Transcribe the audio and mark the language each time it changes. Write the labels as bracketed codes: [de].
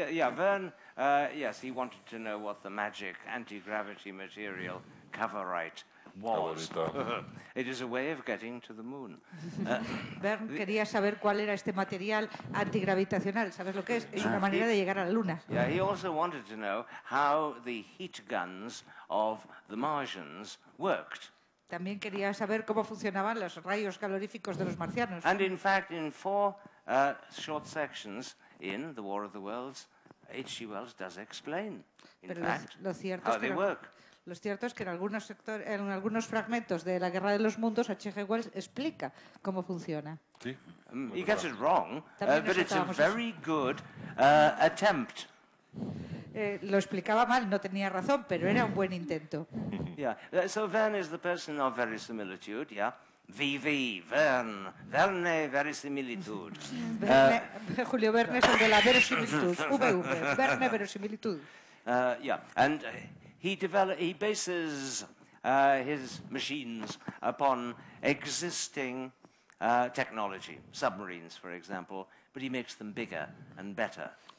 [en] Verne, yes, he wanted to know what the magic anti-gravity material Cavorite was. It is a way of getting to the moon. [es] Verne quería saber cuál era este material antigravitacional. ¿Sabes lo que es? Es una manera de llegar a la Luna. [en] Yeah, he also wanted to know how the heat guns of the Martians worked. [es] También quería saber cómo funcionaban los rayos caloríficos de los marcianos. [en] And in fact, in 4 short sections in The War of the Worlds, H.G. Wells does explain, in fact, how they work. [es] Lo cierto es que en algunos fragmentos de La Guerra de los Mundos, H.G. Wells explica cómo funciona. Sí. [en] He gets it wrong, but it's a very good attempt. [es] Lo explicaba mal, no tenía razón, pero era un buen intento. [en] Yeah. So Verne is the person of verisimilitude, yeah. VV, Verne, verisimilitude. [es] Julio Verne es el de la verosimilitud. VV, Verne, verosimilitud. [en] Yeah, and he bases his machines upon existing technology, submarines, for example, but he makes them bigger and better.